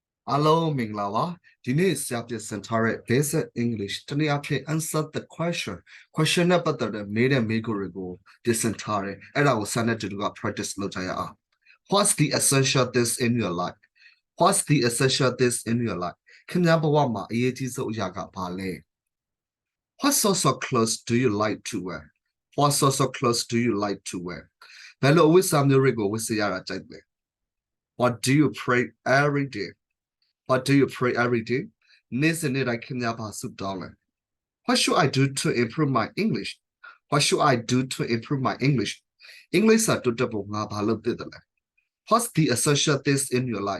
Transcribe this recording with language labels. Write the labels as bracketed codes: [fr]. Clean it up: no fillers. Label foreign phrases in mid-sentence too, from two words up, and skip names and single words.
[my] Hello မင်္ဂလာပါဒီနေ့ဆရာပြစင်ထားတဲ့ [en] basic English [my] တနည်းအားဖြင့် [en] answer the question [my] နဲ့ပတ်သက်တဲ့မေးတဲ့မေးခွန်းတွေကို ပြင်ဆင်ထားတယ်အဲ့ဒါကိုစာနဲ့တူတူက practice လုပ်ကြရအောင် [en] What's the essential things in your life What's the essential things in your life [my] ခင်ဗျားဘဝမှာအရေးကြီးဆုံးအရာကဘာလဲ [en] What sorts of clothes do you like to wear What sorts of clothes do you like to wear [my] ဘယ်လိုအဝတ်စားမျိုးတွေကိုဝတ်ရတာကြိုက်လဲ [en] What do you pray every day What do you pray every day? What should I do to improve my English? What should I do to improve my English? English are to double What's the essential things in your life?